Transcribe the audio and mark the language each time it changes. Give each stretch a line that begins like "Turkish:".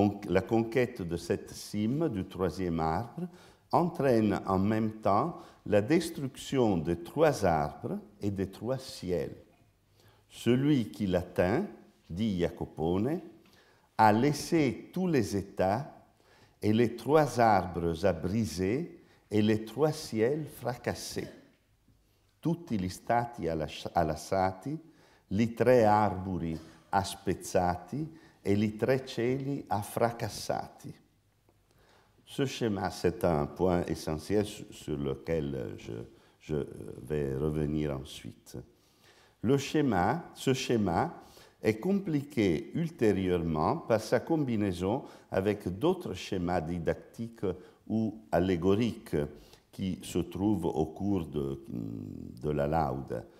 French: La conquête de cette cime, du troisième arbre, entraîne en même temps la destruction des trois arbres et des trois ciels. Celui qui l'atteint, dit Jacopone, a laissé tous les états et les trois arbres a brisé et les trois ciels fracassés.
Italian: Tutti gli stati allassati, li tre arbori a spezzati et les tre cieli a fracassati.
French: Ce schéma, c'est un point essentiel sur lequel je vais revenir ensuite. Ce schéma est compliqué ultérieurement par sa combinaison avec d'autres schémas didactiques ou allégoriques qui se trouvent au cours de la Laude.